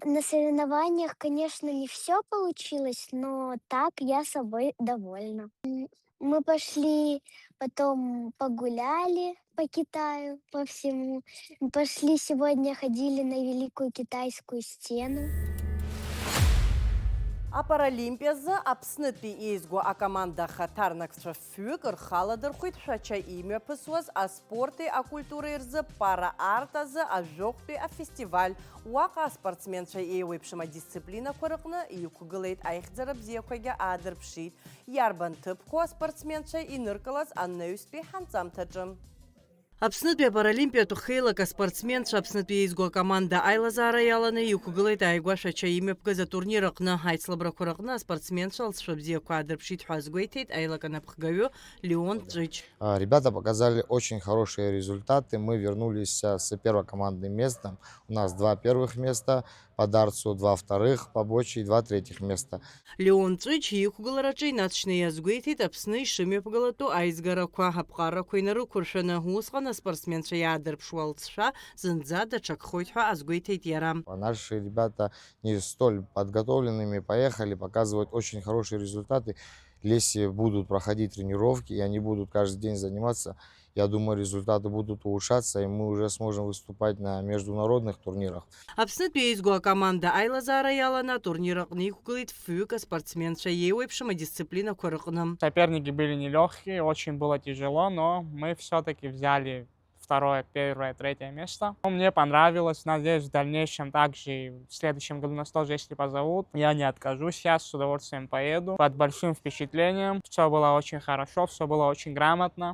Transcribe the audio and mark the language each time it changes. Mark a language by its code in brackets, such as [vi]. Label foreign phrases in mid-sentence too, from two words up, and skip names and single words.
[ru] На соревнованиях, конечно, не все получилось, но так я собой довольна. Мы пошли, потом погуляли по Китаю, по всему. Пошли сегодня, ходили на Великую Китайскую стену. [ab] Апаралимпиазы Аԥснытәи еизго акомандаха ҭарнакцәа фҩык рхаладырхәит шәача имҩаԥысуаз аспорти акультуреи рзы пара-арт азы ажәохәтәи афестиваль. Уаҟа аспортсменцәа еиуеиԥшым адисциплинақәа рыҟны иқәгылеит, аихьӡара бзиақәагьы аадырԥшит. Иарбан ҭыԥқәоу аспортсменцәа иныркылаз анаҩстәи ҳанҵамҭаҿы. Аԥснытәи апаралимпиатә хеилак аспортсменцәа Аԥснытәи еизго акоманда аилазаара иаланы иқәгылеит ааигәашәача имҩаԥгаз атурнир аҟны аицлабрақәа рыҟны аспортсменцәа лҵшәа бзиақәа аадырԥшит ҳәа азгәеиҭеит аилак анапхгаҩы Леон Ҵәыч. [ru] Ребята показали очень хорошие результаты. Мы вернулись с первого командным местом. У нас 2 первых места по дартсу, 2 вторых по бочи и 2 третьих места. [ab] Леон Ҵәыч иқәгылараҿы инаҵшьны иазгәеиҭеит Аԥсны ишымҩаԥгалатәу аизгарақәа, аԥҟарақәа инарықәыршәаны. Усҟан Аслана спортсменцәа иаадырԥшуалцшәа зынӡа даҽакхоит ҳәа азгәеиҭеит иара. [ru] Наши ребята не столь подготовленными поехали, показывают очень хорошие результаты. Если будут проходить тренировки, и они будут каждый день заниматься, я думаю, результаты будут улучшаться, и мы уже сможем выступать на международных турнирах. [ab] Аԥснытәи еизго акоманда аилазаара иаланы атурнир аҟны иқәгылеит фҩык аспортсменцәа еиуеиԥшым адисциплинақәа рҟны. [ru] Соперники были нелегкие, очень было тяжело, но мы все-таки взяли второе, первое, третье место. Мне понравилось, надеюсь, в дальнейшем также в следующем году нас тоже, если позовут, я не откажусь сейчас, с удовольствием поеду. Под большим впечатлением, все было очень хорошо, все было очень грамотно.